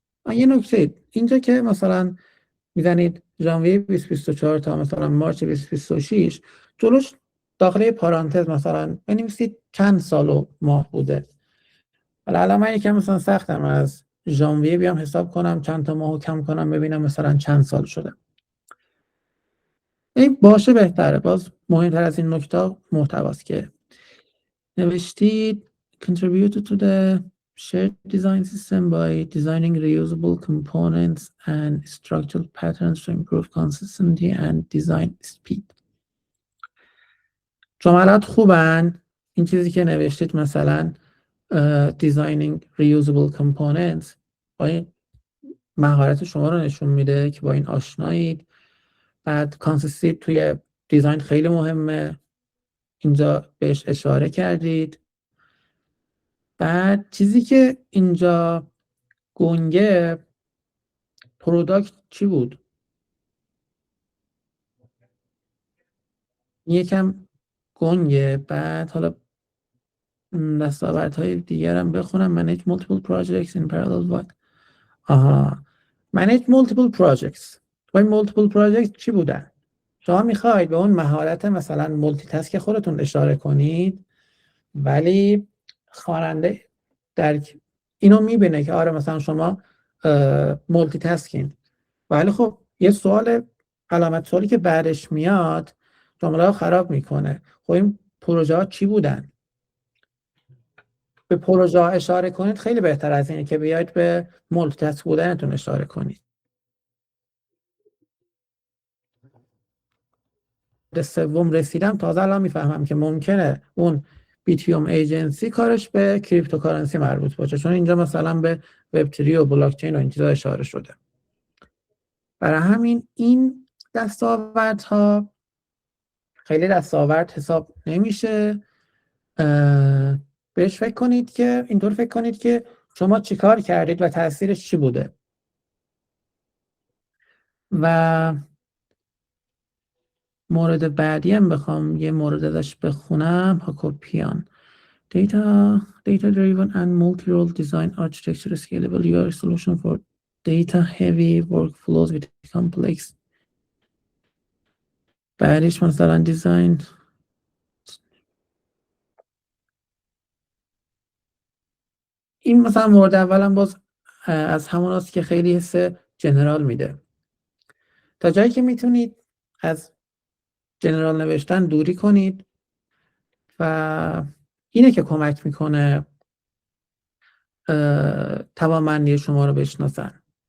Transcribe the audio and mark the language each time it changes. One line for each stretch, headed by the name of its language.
Persian: یه نکته اینجا که مثلا میزنید ژانویه 2024 تا مثلا مارچ 2026 جلوش داخل پارانتز مثلا بنویسید چند سال و ماه بوده. الان من یکم مثلا سختم از ژانویه بیام حساب کنم چند تا ماهو کم کنم ببینم مثلا چند سال شده. این باشه بهتره. باز مهمتر از این نکته محتواست که نوشتید
English: contributed to the shared design system by designing reusable components and structural patterns to improve consistency and design speed.
Persian: جملات خوبن. این چیزی که نوشتید مثلا
English: designing reusable components
Persian: با این مهارت شما رو نشون میده که با این آشنایید. بعد consistency توی دیزاین خیلی مهمه، اینجا بهش اشاره کردید. بعد چیزی که اینجا گنگه پروداکت چی بود؟ یکم گنگه. بعد حالا دستاوردهای دیگرم بخونم.
English: manage multiple projects in parallel what؟ manage multiple projects.
Persian: این
English: multiple projects
Persian: چی بودن؟ شما میخواید به اون مهارت مثلا مولتی تاسک خودتون اشاره کنید، ولی خواننده در اینو میبینه که آره مثلا شما مولتی تاسکین، ولی خب یه سوال علامت سوالی که بعدش میاد جمله رو خراب میکنه. خب این پروژه ها چی بودن؟ به پروژه ها اشاره کنید خیلی بهتر از اینه که بیاید به مولتی تاسک بودنتون اشاره کنید. به سوم رسیدم. تازه الان میفهمم که ممکنه اون بیتیوم ایجنسی کارش به کریپتوکارنسی مربوط باشه، چون اینجا مثلا به وب 3 و بلاک چین و این چیزا اشاره شده. برای همین این دستاوردها خیلی دستاورد حساب نمیشه. بهش فکر کنید که اینطور فکر کنید که شما چیکار کردید و تاثیرش چی بوده. و مورد بعدی هم بخوام یه مورد ازش بخونم، هاکوپیان
English: data driven and multi-role design architecture scalable UI solution for data heavy workflows with complex.
Persian: بعدش مثلا دیزاین این مثلا مورد اولم باز از همون هست که خیلی حس جنرال میده. تا جایی که میتونید از جنرال نوشتن دوری کنید و اینه که کمک میکنه توانمندی شما رو بشناسن.